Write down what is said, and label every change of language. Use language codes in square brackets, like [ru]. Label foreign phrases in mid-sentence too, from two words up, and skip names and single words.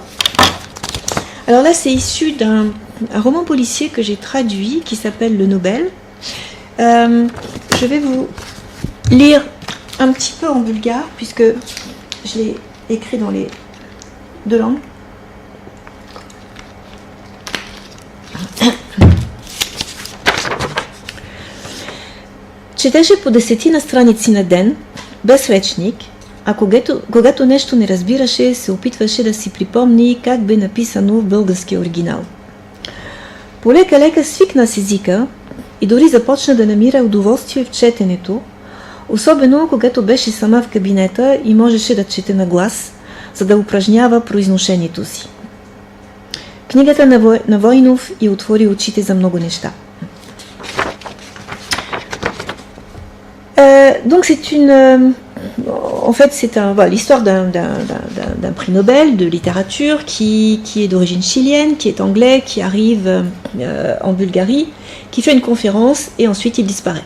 [fr] Alors là, c'est issu d'un roman policier que j'ai traduit, qui s'appelle Le Nobel. Je vais vous lire un petit peu en bulgare, puisque je l'ai écrit dans les de langue. [bg] Четеше по 10 страници на ден, без речник, а когато нещо не разбираше, се опитваше да си припомни как бе написано в българския оригинал. Полека-лека свикна с езика и дори започна да намира удоволствие в четенето, особено когато беше сама в кабинета и можеше да чете на глас, за да упражнява произношението си. Книгата на Войнов й отвори очите за много неща. [fr] Donc c'est en fait c'est l'histoire d'un prix Nobel de littérature qui est d'origine chilienne, qui est anglais, qui arrive en Bulgarie, qui fait une conférence et ensuite il disparaît.